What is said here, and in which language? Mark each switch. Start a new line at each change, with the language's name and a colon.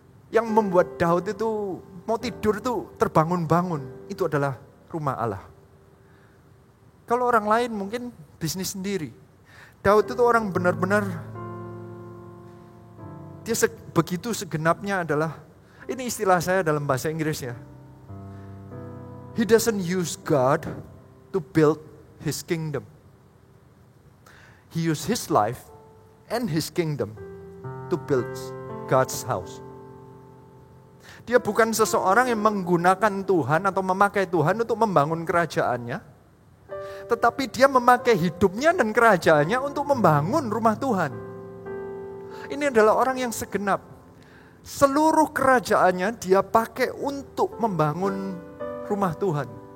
Indonesian: Yang membuat Daud itu mau tidur itu terbangun-bangun, itu adalah rumah Allah. Kalau orang lain mungkin bisnis sendiri. Daud itu orang benar-benar, dia begitu segenapnya adalah, ini istilah saya dalam bahasa Inggris ya.
English: He doesn't use God to build his kingdom. He used his life and his kingdom to build God's house.
Indonesian: Dia bukan seseorang yang menggunakan Tuhan atau memakai Tuhan untuk membangun kerajaannya. Tetapi dia memakai hidupnya dan kerajaannya untuk membangun rumah Tuhan. Ini adalah orang yang segenap. Seluruh kerajaannya dia pakai untuk membangun rumah Tuhan.